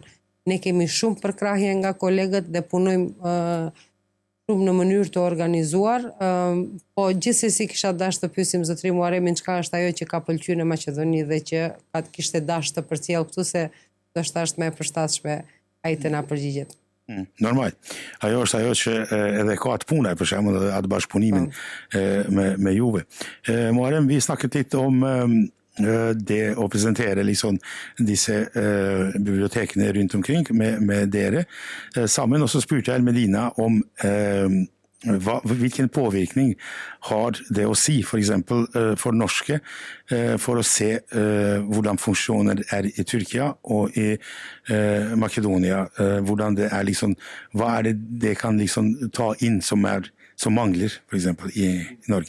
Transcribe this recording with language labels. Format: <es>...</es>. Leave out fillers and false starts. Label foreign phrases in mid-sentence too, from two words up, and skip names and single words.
<sq>Ne kemi shumë përkrahje nga kolegët dhe punojmë shumë në mënyrë të organizuar, po gjithsesi kisha dashur të pyesim zotrin Muharemin çka është ajo që ka pëlqyer në Maqedoni dhe që kishte dashur të përcjell këtu, se ndoshta është më e përshtatshme ai të na përgjigjet. Normal. Ajo është ajo që edhe ka atë puna, për shembull, atë bashkëpunimin me juve.</sq> <no>Muharem, vi snakket litt om det å presentere liksom disse bibliotekene rundt omkring med dere sammen, og så spurte jeg Melina om hvilken påvirkning har det å si, for eksempel for norske, for å se hvordan funksjoner i Tyrkia og i Makedonia, hvordan det liksom, hva det kan liksom ta inn som mangler, for eksempel, i Norge.</no>